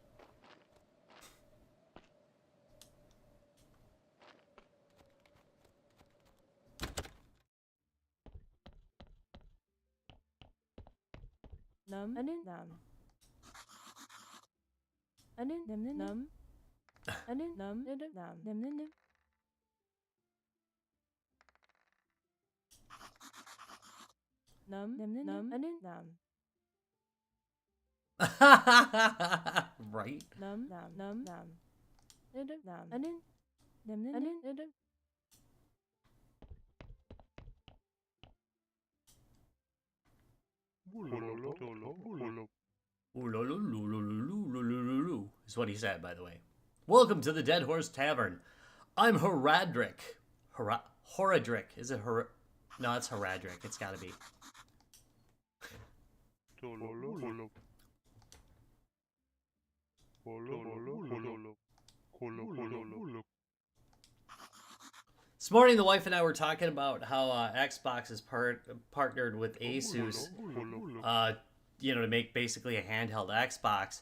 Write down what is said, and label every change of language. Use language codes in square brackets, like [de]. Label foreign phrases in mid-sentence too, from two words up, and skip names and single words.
[en] Num and num. And num num. And num and num num num. Num num num and num. Right? Num num num num. And num and num num and Ooh-lo-lo-lo-lo-lo-lo-lo-lo-lo-lo, is what he said, by the way. Welcome to the Dead Horse Tavern. I'm Horadric. Horadric. Is it No, it's Horadric. It's gotta be. This morning, the wife and I were talking about how Xbox is partnered with Asus, you know, to make basically a handheld Xbox.